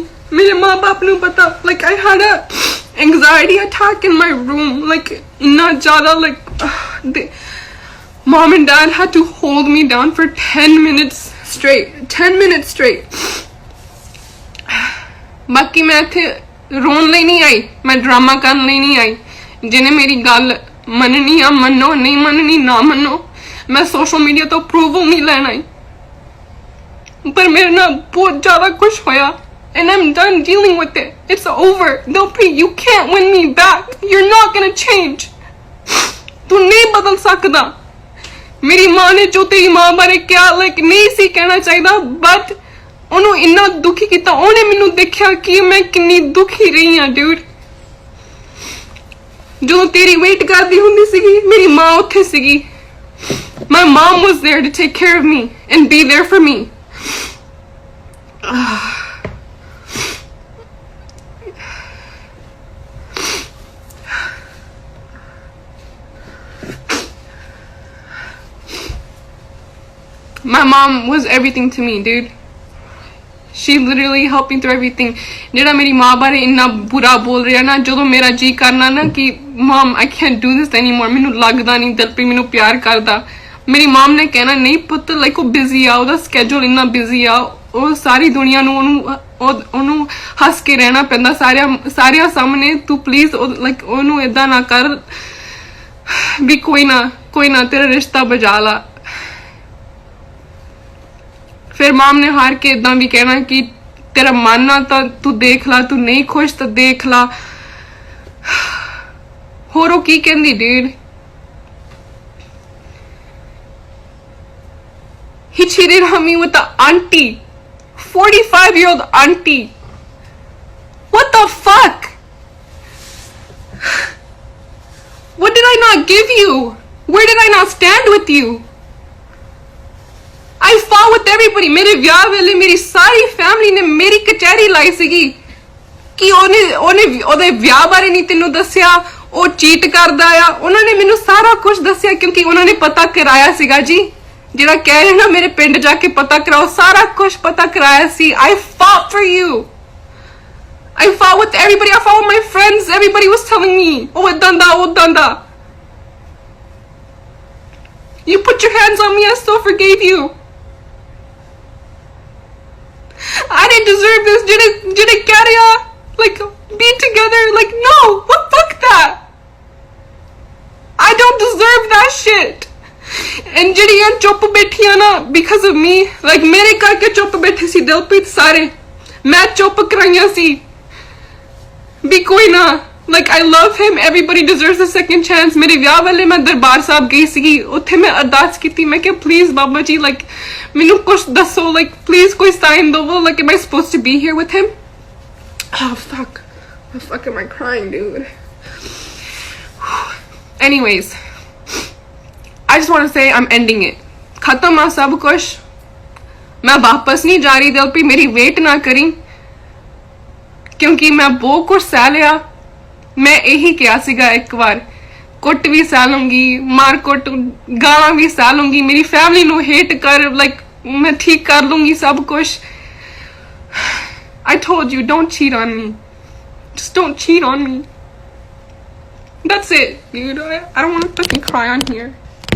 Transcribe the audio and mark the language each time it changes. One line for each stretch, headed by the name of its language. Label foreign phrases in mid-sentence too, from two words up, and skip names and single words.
Punjabi: ਮੇਰੇ ਮਾਂ ਬਾਪ ਨੂੰ ਪਤਾ,
English: ਲਾਈਕ I had a anxiety attack in my room, like
Punjabi: ਇੰਨਾ ਜ਼ਿਆਦਾ,
English: like mom and dad had to hold me down for 10 minutes straight. 10 minutes straight.
Punjabi: ਬਾਕੀ ਮੈਂ ਇੱਥੇ ਰੋਣ ਲਈ ਨਹੀਂ ਆਈ, ਮੈਂ ਡਰਾਮਾ ਕਰਨ ਲਈ ਨਹੀਂ ਆਈ। ਜਿਨ੍ਹੇ ਮੇਰੀ ਗੱਲ ਮੰਨਣੀ ਆ ਮੰਨੋ, ਨਹੀਂ ਮੰਨਣੀ ਨਾ ਮੰਨੋ, ਮੈਂ
English: social media
Punjabi: ਤੋਂ ਅਪਰੂਵਲ ਨਹੀਂ ਲੈਣ ਆਈ। ਪਰ ਮੇਰੇ ਨਾ ਬਹੁਤ ਜ਼ਿਆਦਾ ਕੁਝ ਹੋਇਆ
English: and I'm done dealing with it. It's over. Dilpreet, you can't win me back. You're not gonna change.
Punjabi: ਤੂੰ ਨਹੀਂ ਬਦਲ ਸਕਦਾ। ਮੇਰੀ ਮਾਂ ਨੇ ਜੋ ਤੇਰੀ ਮਾਂ ਬਾਰੇ ਕੀ ਨਹੀਂ ਸੀ ਕਹਿਣਾ ਚਾਹੀਦਾ, ਬਟ ਉਹਨੂੰ ਇੰਨਾ ਦੁਖੀ ਕੀਤਾ, ਉਹਨੇ ਮੈਨੂੰ ਦੇਖਿਆ ਕਿ ਮੈਂ ਕਿੰਨੀ ਦੁਖੀ ਰਹੀ ਹਾਂ ਡਿਊਡ। ਜਦੋਂ ਤੇਰੀ ਵੇਟ ਕਰਦੀ ਹੁੰਦੀ ਸੀਗੀ, ਮੇਰੀ ਮਾਂ ਉੱਥੇ ਸੀਗੀ।
English: My mom was there to take care of me and be there for me. My mom was everything to me, dude. She literally helped me through everything.
Punjabi: ਜਿਹੜਾ ਮੇਰੀ ਮਾਂ ਬਾਰੇ ਇੰਨਾ ਬੁਰਾ ਬੋਲ ਰਿਹਾ ਨਾ, ਜਦੋਂ ਮੇਰਾ ਜੀ ਕਰਨਾ ਨਾ ਕਿ
English: mom I can't do this anymore,
Punjabi: ਮੈਨੂੰ ਲੱਗਦਾ ਨਹੀਂ ਦਿਲਪ੍ਰੀਤ ਮੈਨੂੰ ਪਿਆਰ ਕਰਦਾ, ਮੇਰੀ mom ਨੇ ਕਹਿਣਾ ਨਹੀਂ ਪੁੱਤ, ਲਾਈਕ ਉਹ ਬਿਜ਼ੀ ਆ, ਉਹਦਾ ਸਕੇਜੂਲ ਇੰਨਾ ਬਿਜ਼ੀ ਆ, ਉਹ ਸਾਰੀ ਦੁਨੀਆ ਨੂੰ ਉਹਨੂੰ ਹੱਸ ਕੇ ਰਹਿਣਾ ਪੈਂਦਾ ਸਾਰਿਆਂ ਸਾਹਮਣੇ, ਤੂੰ ਪਲੀਜ਼ ਲਾਈਕ ਉਹਨੂੰ ਏਦਾਂ ਨਾ ਕਰ ਵੀ ਕੋਈ ਨਾ ਤੇਰਾ ਰਿਸ਼ਤਾ ਬਚਾ ਲਾ। ਫਿਰ ਮੌਮ ਨੇ ਹਾਰ ਕੇ ਇੱਦਾਂ ਵੀ ਕਹਿਣਾ ਕਿ ਤੇਰਾ ਮੰਨਣਾ ਤਾਂ ਤੂੰ ਦੇਖ ਲੈ, ਤੂੰ ਨਹੀਂ ਖੁਸ਼ ਤਾਂ ਦੇਖ ਲੈ। ਹੋਰ ਉਹ ਕੀ ਕਹਿੰਦੀ ਡਿਊਡ,
English: he cheated on me with the auntie, 45-year-old auntie. What the fuck? What did I not give you? Where did I not stand with you? I fought with everybody.
Punjabi: मेरे ਵਿਆਹ ਵੇਲੇ ਮੇਰੀ ਸਾਰੀ ਫੈਮਿਲੀ ਨੇ ਮੇਰੀ ਕਚਹਿਰੀ ਲਾਈ ਸੀਗੀ ਕਿ ਉਹਦੇ ਵਿਆਹ ਬਾਰੇ ਨਹੀਂ ਤੈਨੂੰ ਦੱਸਿਆ, ਉਹ ਚੀਟ ਕਰਦਾ ਆ। ਉਹਨਾਂ ਨੇ ਮੈਨੂੰ ਸਾਰਾ ਕੁਝ ਦੱਸਿਆ ਕਿਉਂਕਿ ਉਹਨਾਂ ਨੇ ਪਤਾ ਕਰਾਇਆ ਸੀਗਾ ਜੀ। ਜਿਹੜਾ ਕਹਿ ਰਹੇ ਨਾ ਮੇਰੇ ਪਿੰਡ ਜਾ ਕੇ ਪਤਾ ਕਰਾਓ, ਸਾਰਾ ਕੁਝ ਪਤਾ ਕਰਾਇਆ ਸੀ।
English: I fought for you. I fought with everybody. I fought with my friends. Everybody was telling me, oh
Punjabi: ਏਦਾਂ ਦਾ ਓਦਾਂ ਦਾ।
English: You put your hands on me. I still forgave you. I didn't deserve this. Didn't get ya? Like, be together? Like, no. What fuck that? I don't deserve that shit.
Punjabi: And ਜਿਹੜੀਆਂ ਚੁੱਪ ਬੈਠੀਆਂ ਨਾ
English: because of me,
Punjabi: like ਮੇਰੇ ਕਰਕੇ ਚੁੱਪ ਬੈਠੇ ਸੀ ਦਿਲਪ੍ਰੀਤ ਸਾਰੇ, ਮੈਂ ਚੁੱਪ ਕਰਾਈਆਂ ਸੀ ਵੀ ਕੋਈ ਨਾ,
English: like I love him, everybody deserves a second chance।
Punjabi: ਮੇਰੇ ਵਿਆਹ ਵੇਲੇ ਮੈਂ ਦਰਬਾਰ ਸਾਹਿਬ ਗਈ ਸੀਗੀ, ਉੱਥੇ ਮੈਂ ਅਰਦਾਸ ਕੀਤੀ, ਮੈਂ ਕਿਹਾ ਪਲੀਜ਼ ਬਾਬਾ ਜੀ like ਮੈਨੂੰ ਕੁਝ ਦੱਸੋ,
English: like please
Punjabi: ਕੋਈ ਸਾਈਨ ਦਵੋ,
English: like am I supposed to be here with him? Oh fuck, what the fuck am I crying, dude? Anyways, I just want to say I'm ending it.
Punjabi: ਖ਼ਤਮ ਆ ਸਭ ਕੁਝ, ਮੈਂ ਵਾਪਸ ਨਹੀਂ ਜਾ ਰਹੀ ਦਿਲਪ੍ਰੀਤ, ਮੇਰੀ ਵੇਟ ਨਾ ਕਰੀਂ ਕਿਉਂਕਿ ਮੈਂ ਬਹੁਤ ਕੁਝ ਸਹਿ ਲਿਆ। ਮੈਂ ਇਹੀ ਕੀਤਾ ਸੀਗਾ, ਇੱਕ ਵਾਰ ਕੁੱਟ ਵੀ ਸਹਿ ਲਊਂਗੀ, ਮਾਰ ਕੁੱਟ ਗਾਣਾ ਵੀ ਸਹਿ ਲਊਂਗੀ, ਮੇਰੀ ਫੈਮਿਲੀ ਨੂੰ ਹੇਟ ਕਰ ਲਾਈਕ ਮੈਂ ਠੀਕ ਕਰ ਲਊਂਗੀ ਸਭ ਕੁਝ।
English: I told you, don't cheat on me. Just don't cheat on me. That's it, dude. I don't want to fucking cry on here.